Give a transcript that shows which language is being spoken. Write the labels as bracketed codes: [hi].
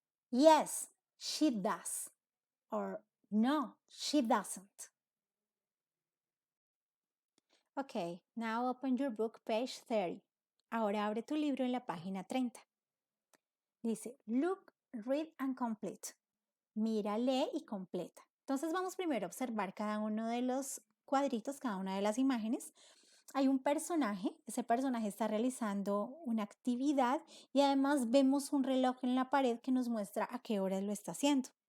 [en] Yes, she does. Or no, she doesn't. Okay, now open your book, page 30. [es] Ahora abre tu libro en la página 30. Dice, [en] look, read and complete. [es] Mira, lee y completa. Entonces vamos primero a observar cada uno de los cuadritos, cada una de las imágenes. Hay un personaje, ese personaje está realizando una actividad y además vemos un reloj en la pared que nos muestra a qué horas lo está haciendo.